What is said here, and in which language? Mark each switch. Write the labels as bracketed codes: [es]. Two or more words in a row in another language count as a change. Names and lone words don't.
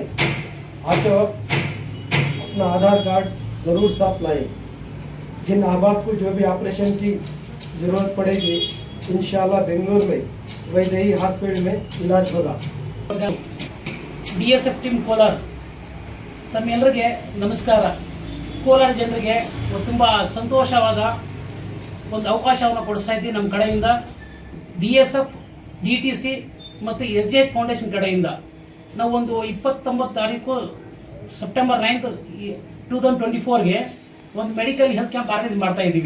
[hi] आते वक्त अपना आधार कार्ड ज़रूर साथ लाएं. जिन अहबाब को जो भी ऑपरेशन की ज़रूरत पड़ेगी [ar] إن شاء الله [hi] बेंगलुरु में वैदेही हॉस्पिटल में इलाज होगा. [kn] DSF टीम कोलार तम्मेಲ್ಲರಿಗೆ ನಮಸ್ಕಾರ. ಕೋಲಾರ ಜನರಿಗೆ ತುಂಬ ಸಂತೋಷವಾದ ಒಂದು ಅವಕಾಶವನ್ನು ಕೊಡಿಸ್ತಾ ಇದ್ದೀವಿ. ನಮ್ಮ ಕಡೆಯಿಂದ DSF, DTC ಮತ್ತು SGH ಫೌಂಡೇಶನ್ ಕಡೆಯಿಂದ ನಾವು ಒಂದು 29 ತಾರೀಕು ಸೆಪ್ಟೆಂಬರ್ 9, 2024ಗೆ ಒಂದು [en] medical health camp organise [kn] ಮಾಡ್ತಾ ಇದ್ದೀವಿ.